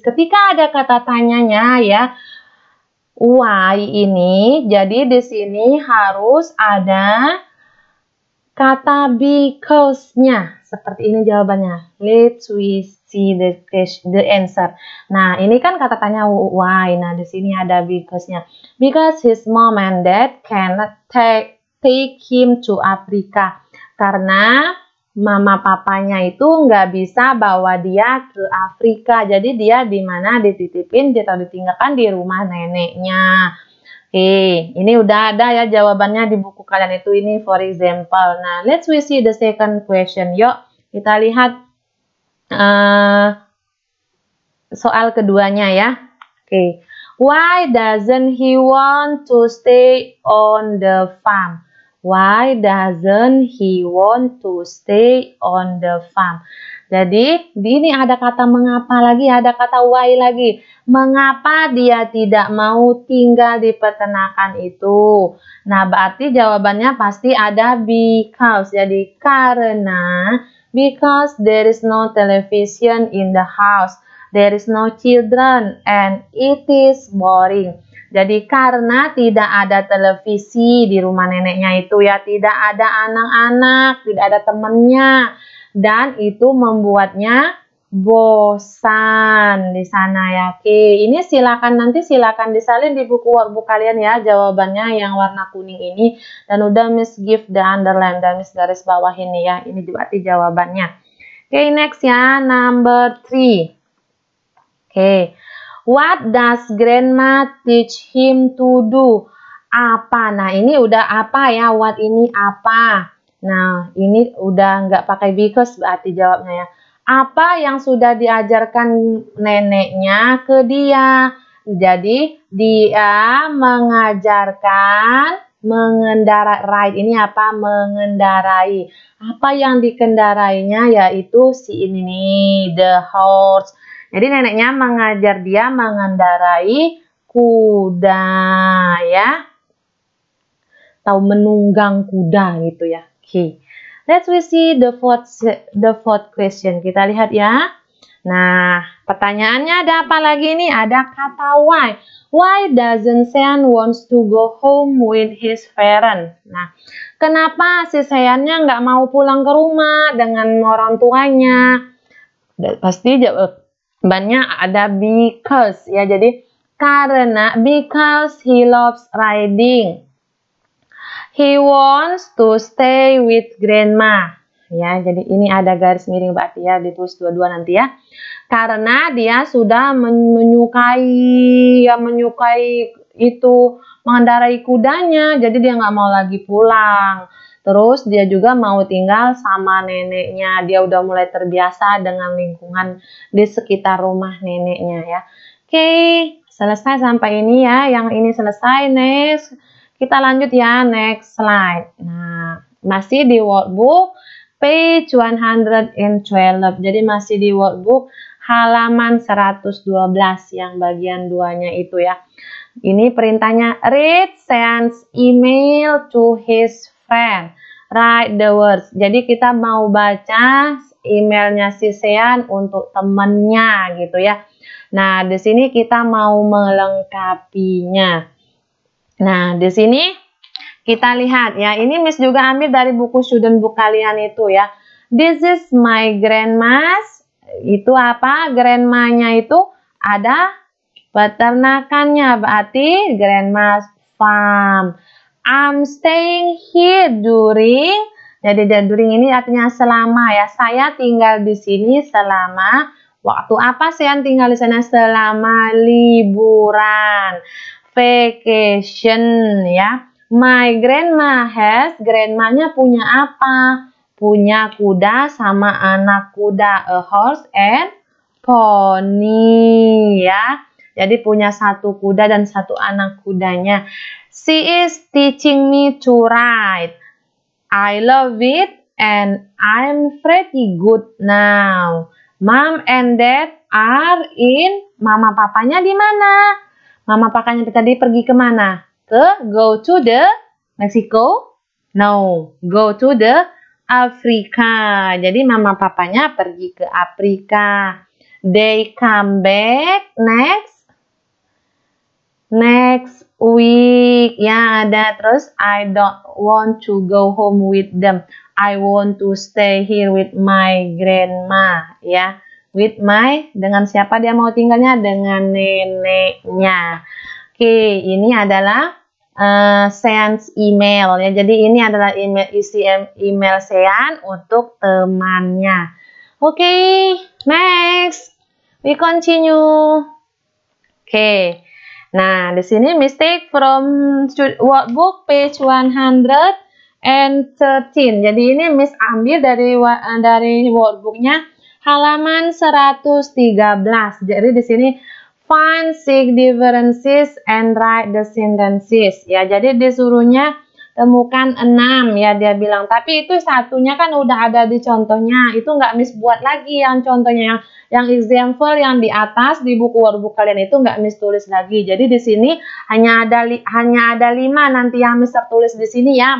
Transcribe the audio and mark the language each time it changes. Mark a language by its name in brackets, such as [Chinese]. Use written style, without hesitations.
[Indonesian] Ketika ada kata tanyanya ya, why ini, jadi di sini harus ada kata because-nya. Seperti ini jawabannya. [English] Let's we see the answer. [Indonesian] Nah, ini kan kata tanya why. Nah, di sini ada because-nya. [English] Because his mom and dad cannot take him to Africa. [Indonesian] Karena mama papanya itu nggak bisa bawa dia ke Afrika. Jadi dia di mana dititipin atau ditinggalkan di rumah neneknya. Oke, ini udah ada ya jawabannya di buku kalian itu, ini [English] for example. Nah, let's we see the second question. [Indonesian] Yuk, kita lihat soal keduanya ya. [English] Oke, why doesn't he want to stay on the farm? Why doesn't he want to stay on the farm? [Indonesian] Jadi, di ini ada kata mengapa lagi, ada kata why lagi. Mengapa dia tidak mau tinggal di peternakan itu? Nah, berarti jawabannya pasti ada because. Jadi, karena [English] because there is no television in the house. There is no children and it is boring. [Indonesian] Jadi karena tidak ada televisi di rumah neneknya itu ya, tidak ada anak-anak, tidak ada temennya, dan itu membuatnya bosan di sana ya. Oke, ini silakan disalin di buku workbook kalian ya jawabannya yang warna kuning ini, dan udah Miss [English] give the underline [Indonesian] dan Miss garis bawah ini ya. Ini berarti jawabannya. Oke, next ya, number 3. Oke. [English] What does grandma teach him to do? [Indonesian] Apa? Nah, ini udah apa ya? What ini apa? Nah, ini udah nggak pakai because berarti jawabnya ya. Apa yang sudah diajarkan neneknya ke dia? Jadi, dia mengajarkan mengendarai. Ini apa? Mengendarai. Apa yang dikendarainya yaitu si ini nih, [English] the horse. [Indonesian] Jadi neneknya mengajar dia mengendarai kuda ya. atau menunggang kuda gitu ya. Oke. [English] Let's we see the fourth question. [Indonesian] Kita lihat ya. Nah, pertanyaannya ada apa lagi nih? Ada kata why. [English] Why doesn't Sean wants to go home with his parents? [Indonesian] Nah, kenapa si Seannya nggak mau pulang ke rumah dengan orang tuanya? Pasti jawabannya ada because ya. Jadi karena [English] because he loves riding. He wants to stay with grandma. [Indonesian] Ya, jadi ini ada garis miring berarti ya, ditulis dua-dua nanti ya. Karena dia sudah menyukai itu mengendarai kudanya, jadi dia nggak mau lagi pulang. Terus dia juga mau tinggal sama neneknya. Dia udah mulai terbiasa dengan lingkungan di sekitar rumah neneknya ya. Oke, selesai sampai ini ya. Yang ini selesai. Next, kita lanjut ya. Next slide. Nah, masih di workbook page 112. Jadi masih di workbook halaman 112 yang bagian 2-nya itu ya. Ini perintahnya, [English] read Sean's email to his friend. Write the words. [Indonesian] Jadi kita mau baca emailnya si Sean untuk temennya gitu ya. Nah, di sini kita mau melengkapinya. Nah, di sini kita lihat ya. Ini Miss juga ambil dari buku student book kalian itu ya. [English] This is my grandma's. [Indonesian] Itu apa? Grandmanya itu ada peternakannya, berarti [English] grandma's farm. I'm staying here during. [Indonesian] Jadi during ini artinya selama ya. Saya tinggal di sini selama waktu apa sih yang tinggal di sana? Selama liburan, vacation ya. [English] My grandma has. [Indonesian] Grandmanya punya apa? Punya kuda sama anak kuda, [English] a horse and pony [Indonesian] ya. Jadi punya satu kuda dan satu anak kudanya. [English] She is teaching me to ride. I love it and I'm pretty good now. Mom and Dad are in. [Indonesian] Mama papanya di mana? Mama papanya tadi pergi kemana? [English] Go to the Mexico? No, go to the Afrika. [Indonesian] Jadi mama papanya pergi ke Afrika. [English] They come back next week. [Indonesian] Ya, ada terus [English] I don't want to go home with them. I want to stay here with my grandma. [Indonesian] Ya, [English] with my, [Indonesian] dengan siapa dia mau tinggalnya? Dengan neneknya. Oke, ini adalah [English] Sean's email [Indonesian] ya. Jadi ini adalah isi email Sean untuk temannya. [English] Oke, next we continue. Oke. [Indonesian] Nah, di sini [English] mistake from workbook page 113. [Indonesian] Jadi ini Miss ambil dari workbooknya halaman 113. Jadi di sini [English] find six differences and write the sentences. [Indonesian] Ya, jadi disuruhnya temukan 6 ya dia bilang. Tapi itu satunya kan udah ada di contohnya. Itu nggak Miss buat lagi yang contohnya yang example yang di atas di buku workbook kalian itu nggak Miss tulis lagi. Jadi di sini hanya ada 5 nanti yang Miss tertulis di sini ya.